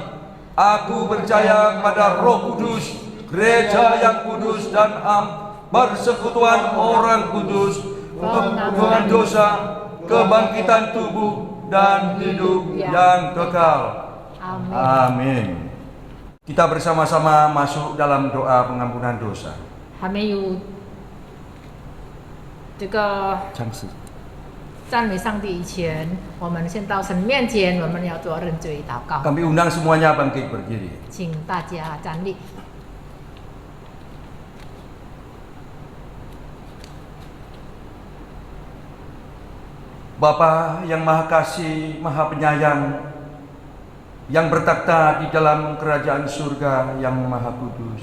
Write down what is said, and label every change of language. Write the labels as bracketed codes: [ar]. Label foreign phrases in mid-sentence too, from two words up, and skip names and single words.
[id] Aku percaya kepada Roh Kudus, gereja yang kudus dan am, persekutuan orang kudus, pengampunan dosa, kebangkitan tubuh, dan hidup yang kekal. Amin. Amin. Kita bersama-sama masuk dalam doa pengampunan dosa. [zh] 还没有这个 Cangsi. 赞美上帝以前，我们先到神面前，我们要做认罪祷告。 [id] Kami undang semuanya bangkit berdiri. [zh] 请大家站立。 [id] Bapa yang Maha Kasih, Maha Penyayang, yang bertakhta di dalam kerajaan surga yang Maha Kudus.